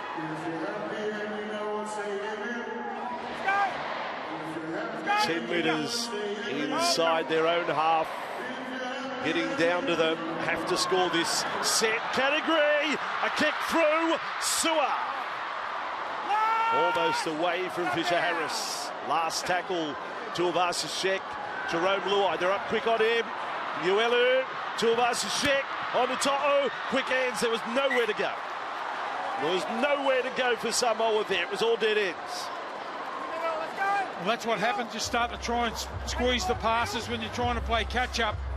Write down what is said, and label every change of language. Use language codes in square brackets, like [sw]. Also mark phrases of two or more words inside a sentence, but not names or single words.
[en] 10 metres inside their own half. Getting down to them. Have to score this set category. A kick through. Sua. Almost away from Fisher Harris. Last tackle. Tuivasa-Sheck. Jerome Luai. They're up quick on him. Uelu. Tuivasa-Sheck. On the To'o. Quick hands. There was nowhere to go. There was nowhere to go for Samoa there. It was all dead ends. Well, that's what happens. You start to try and squeeze the passes when you're trying to play catch-up.